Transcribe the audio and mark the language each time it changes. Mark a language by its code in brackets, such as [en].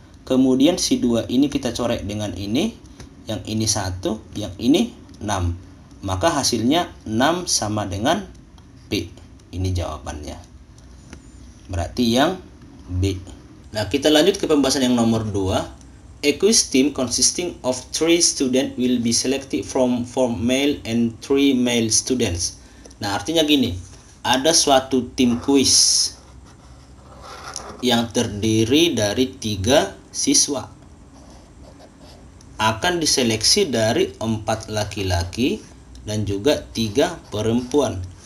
[id] Kemudian si 2 ini kita coret dengan ini, yang ini 1, yang ini 6. Maka hasilnya 6 sama dengan P. Ini jawabannya. Berarti yang B. Nah, kita lanjut ke pembahasan yang nomor 2. [en] A quiz team consisting of 3 students will be selected from 4 male and 3 male students. [id] Nah, artinya gini, ada suatu tim kuis yang terdiri dari 3 siswa. Akan diseleksi dari 4 laki-laki dan juga 3 perempuan.